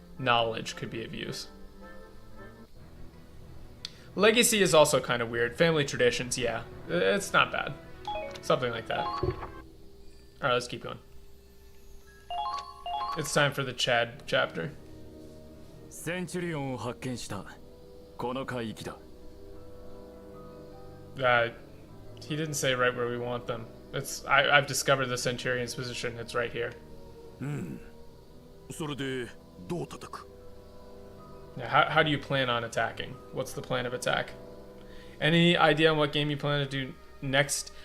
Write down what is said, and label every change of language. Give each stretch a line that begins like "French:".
English: knowledge could be of use. Legacy is also kind of weird. Family traditions, yeah. It's not bad. Something like that. Alright, let's keep going. It's time for the Chad chapter.
Japanese: センチュリオンを発見した。この海域だ。
English: He didn't say right where we want them. I've discovered the Centurion's position. It's right here.
Japanese: それでどう叩く?
English: Now, how do you plan on attacking? What's the plan of attack? Any idea on what game you plan to do next?